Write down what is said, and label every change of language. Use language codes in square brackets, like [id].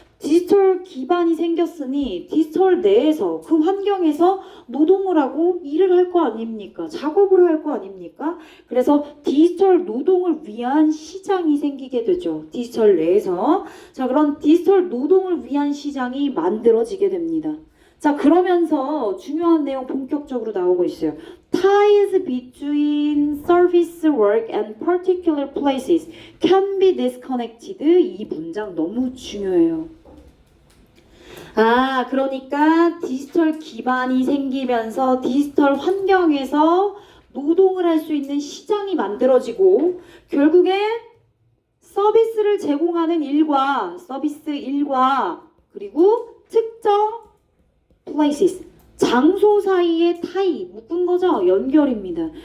[ko] 디지털 기반이 생겼으니 디지털 내에서 그 환경에서 노동을 하고 일을 할 거 아닙니까? 작업을 할 거 아닙니까? 그래서 디지털 노동을 위한 시장이 생기게 되죠. 디지털 내에서. 자, 그런 디지털 노동을 위한 시장이 만들어지게 됩니다. 자, 그러면서 중요한 내용 본격적으로 나오고 있어요. [en] Ties between service work and particular places can be disconnected. [ko] 이 문장 너무 중요해요. 그러니까 디지털 기반이 생기면서 디지털 환경에서 노동을 할 수 있는 시장이 만들어지고, 결국에 서비스를 제공하는 서비스 일과 그리고 특정 places, 장소 사이의 타이, 묶은 거죠? 연결입니다.